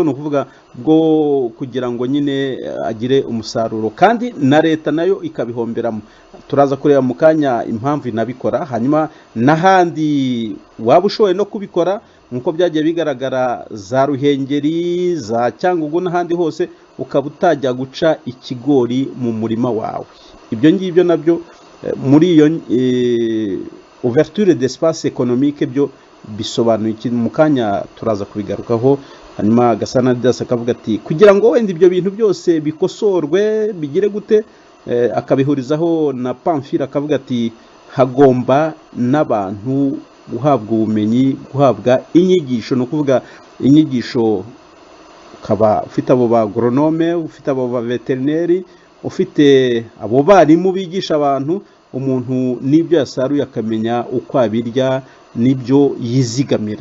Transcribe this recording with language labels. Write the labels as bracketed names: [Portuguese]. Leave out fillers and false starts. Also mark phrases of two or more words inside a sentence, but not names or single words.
[Kinyarwanda] no kuvuga bwo kugira ngo nyine agire umusaruro kandi na leta nayo ikabihomberamo turaza kureba mu kanya impamvu inabikora hanyuma n'ahandi waba ushoboye no kubikora nkuko byagiye bigaragara za Ruhengeri za Cyangugu n'ahandi hose ukaba utajya guca ikigori mu murima wawe ibyo ngibyo nabyo muri iyo [French] ouverture d'espace économique [Kinyarwanda] byo bisobanuye iki mu kanya turaza kubigarukaho. Hanyuma Gasana Didas akavuga ati kugira ngo wenda ibyo bintu byose bikosorwe bigire gute, akabihurizaho na Pamphile akavuga ati hagomba n'abantu guhabwa ubumenyi, guhabwa inyigisho, no kuvuga inyigisho, ukaba ufite abo ba agronome, ufite abo ba veterineri, ufite abo barimu bigisha abantu, umuntu n'ibyo yasaruye akamenya uko abirya n'ibyo yizigamira.